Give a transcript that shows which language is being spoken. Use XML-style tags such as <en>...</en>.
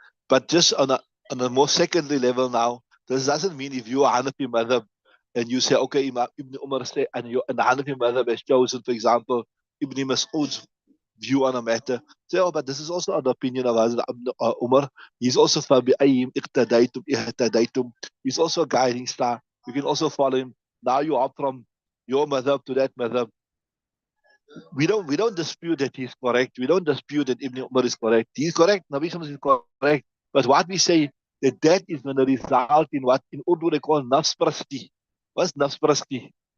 <en>But just on a more secondary level now, this doesn't mean if you are Hanafi madhab and you say, okay, Ibn Umar say, and the Hanafi madhab has chosen, for example, Ibn Mas'ud's view on a matter. Say, oh, but this is also an opinion of Hazrat Umar. He's also</en> <ar>فَبِأَيِّمْ اِقْتَدَيْتُمْ اِهْتَدَيْتُمْ.</ar> <en>He's also a guiding star. You can also follow him. Now you are from your madhab to that madhab. We don't dispute that he's correct. We don't dispute that Ibn Umar is correct. He's correct. Nabi Sallallahu is correct. But what we say that is going to result in what in Urdu they call nafs prasti. What's nafs prasti?</en>